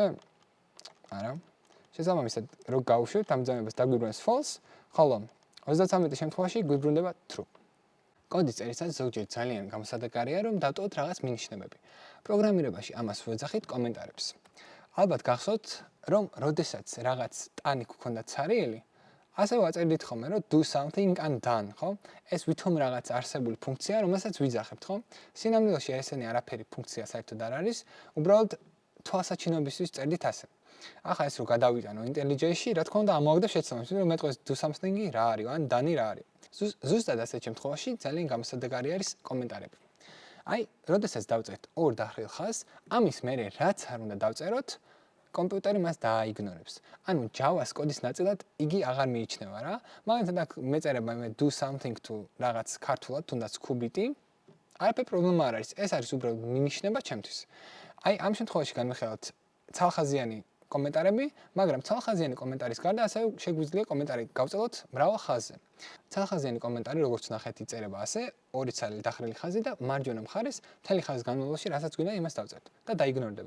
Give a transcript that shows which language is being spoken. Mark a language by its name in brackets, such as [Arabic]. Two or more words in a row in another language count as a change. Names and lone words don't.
[Georgian] არა. შესაბამისად, რო გავუშვებთ ამ ბრძანებას დაგვიბრუნებს false, ხოლო 33 შემთხვევაში გვიბრუნდება true. კოდის წერისას ზოგჯერ ძალიან გამოსადეგარია, რომ დავტოვოთ რაღაც მინიშნებები. პროგრამირებაში ამას ვეძახით კომენტარებს. ალბათ გახსოვთ, რომ როდესაც რაღაც ტანი გქონდა ცარიელი, ასე ვაწერდით ხოლმე, რომ [English] do something and done, [Georgian] ხო? ეს ვითომ რაღაც არსებული ფუნქცია, რომელსაც ვიძახებთ, ხო? სინამდვილეში ესენი არაფერი ფუნქცია საერთოდ არ არის, უბრალოდ თვალსაჩინობისთვის წერდით ასე. ახლა ეს რო გადავიტანო IntelliJ-ში, რა თქმა უნდა ამოვაგდებ შეცდომებს, რომ მეტყვის [English] do something- [Georgian] ი რა არის, ან done-ი რა არის. ზუსტად ასეთ შემთხვევაში ძალიან გამოსადეგარი არის კომენტარები. აი, როდესაც დავწერთ ორ დახრილ ხაზს, ამის მერე რაც არ უნდა დავწეროთ, კომპიუტერი მას დააიგნორებს. ანუ Java-ს კოდის ნაწილად იგი აღარ მიიჩნევა რა. მაგალითად აქ მეწერება მე [English] do something to [Georgian] რაღაც ქართულად, თუნდაც ქუბიტი. არაფერი პრობლემა არ არის. ეს არის უბრალოდ მინიშნება ჩემთვის. აი, ამ შემთხვევაში განვიხილავთ ცალხაზიანი კომენტარები, მაგრამ ცალხაზიანი კომენტარის გარდა ასევე შეგვიძლია კომენტარი გავწეროთ მრავალ ხაზზე. ცალხაზიანი კომენტარი, როგორც ნახეთ, იწერება ასე, ორი ცალი დახრილი ხაზი და მარჯვენა მხარეს მთელი ხაზის განმავლობაში რასაც გვინდა იმას დავწერთ და დაიგნორდება.